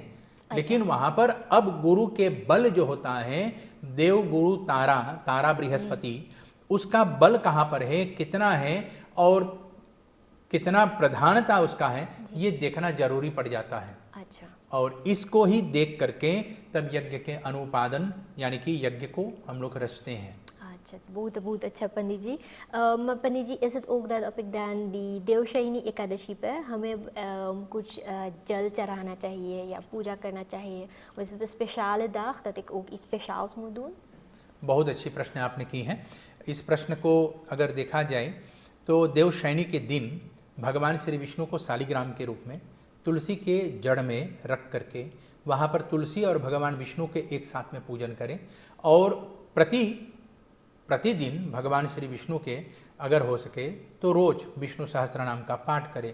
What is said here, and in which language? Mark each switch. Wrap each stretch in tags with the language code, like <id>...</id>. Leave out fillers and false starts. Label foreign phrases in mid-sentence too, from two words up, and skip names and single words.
<hi>लेकिन वहां पर अब गुरु के बल जो होता है, देव गुरु तारा बृहस्पति, उसका बल कहाँ पर है, कितना है और कितना प्रधानता उसका है, ये देखना जरूरी पड़ जाता है। अच्छा, और इसको ही देख करके तब यज्ञ के अनुपादन यानी कि यज्ञ को हम लोग रचते हैं। अच्छा, बहुत अच्छा पंडित जी। पंडित जी,</hi> <nl>is het ook dat op ik dan die</nl> <hi>देवशयनी एकादशी पे हमें कुछ जल चढ़ाना चाहिए या पूजा करना चाहिए?</hi> <nl>Was het een speciale dag dat ik ook iets speciaals moet doen?</nl> <hi>बहुत अच्छी प्रश्न आपने की है। इस प्रश्न को अगर देखा जाए तो देवशयनी के दिन भगवान श्री विष्णु को शालिग्राम के रूप में तुलसी के जड़ में रख करके वहाँ पर तुलसी और भगवान विष्णु के एक साथ में पूजन करें और प्रतिदिन भगवान श्री विष्णु के अगर हो सके तो रोज विष्णु सहस्त्र नाम का पाठ करें।</hi>